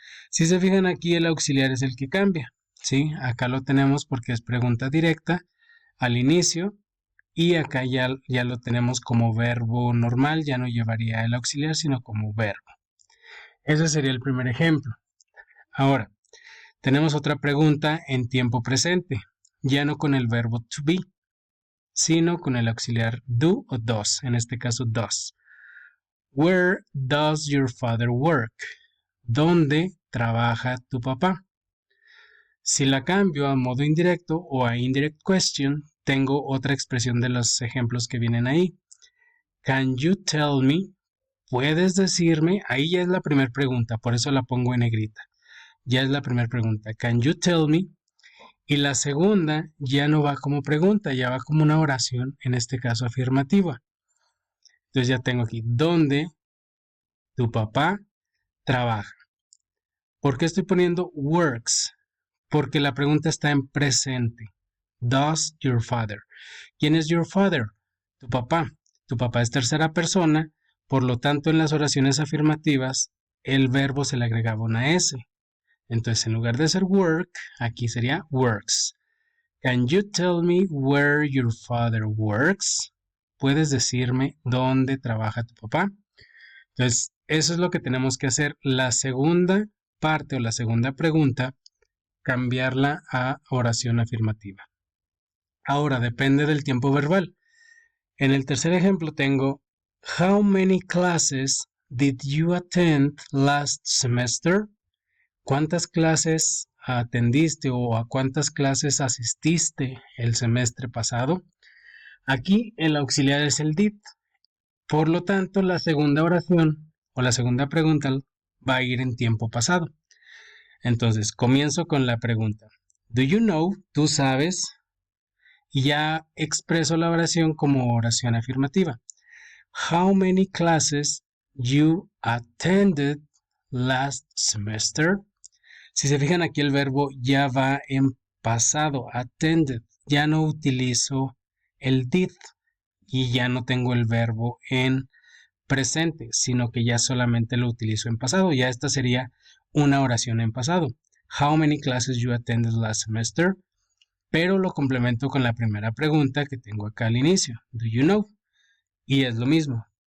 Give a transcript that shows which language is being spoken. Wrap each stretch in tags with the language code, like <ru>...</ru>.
<es>Si se fijan aquí el auxiliar es el que cambia, ¿sí? Acá lo tenemos porque es pregunta directa al inicio y acá ya lo tenemos como verbo normal, ya no llevaría el auxiliar sino como verbo. Ese sería el primer ejemplo. Ahora, tenemos otra pregunta en tiempo presente, ya no con el verbo to be, sino con el auxiliar do o does, en este caso does.</es> <en>Where does your father work?</en> <es>¿Dónde trabaja tu papá? Si la cambio a modo indirecto o a</es> <en>indirect question,</en> <es>tengo otra expresión de los ejemplos que vienen ahí.</es> <en>Can you tell me?</en> <es>¿Puedes decirme? Ahí ya es la primera pregunta, por eso la pongo en negrita. Ya es la primera pregunta.</es> <en>Can you tell me?</en> <es>Y la segunda ya no va como pregunta, ya va como una oración, en este caso afirmativa. Entonces ya tengo aquí, ¿dónde tu papá trabaja? ¿Por qué estoy poniendo works? Porque la pregunta está en presente.</es> <en>Does your father?</en> <es>¿Quién es</es> <en>your father?</en> <es>Tu papá. Tu papá es tercera persona, por lo tanto en las oraciones afirmativas el verbo se le agregaba una S. Entonces en lugar de ser work, aquí sería works.</es> <en>Can you tell me where your father works?</en> <es>¿Puedes decirme dónde trabaja tu papá? Entonces eso es lo que tenemos que hacer. La segunda parte o la segunda pregunta, cambiarla a oración afirmativa. Ahora depende del tiempo verbal. En el tercer ejemplo tengo</es> <en>How many classes did you attend last semester?</en> <es>¿Cuántas clases atendiste o a cuántas clases asististe el semestre pasado? Aquí el auxiliar es el did. Por lo tanto, la segunda oración o la segunda pregunta va a ir en tiempo pasado. Entonces, comienzo con la pregunta.</es> <en>Do you know?</en> <es>Tú sabes. Y ya expreso la oración como oración afirmativa.</es> <en>How many classes you attended last semester?</en> <es>Si se fijan aquí el verbo ya va en pasado, attended. Ya no utilizo el did y ya no tengo el verbo en presente, sino que ya solamente lo utilizo en pasado. Ya esta sería una oración en pasado.</es> <en>How many classes you attended last semester?</en> <es>Pero lo complemento con la primera pregunta que tengo acá al inicio.</es> <en>Do you know?</en> <es>Y es lo mismo.</es>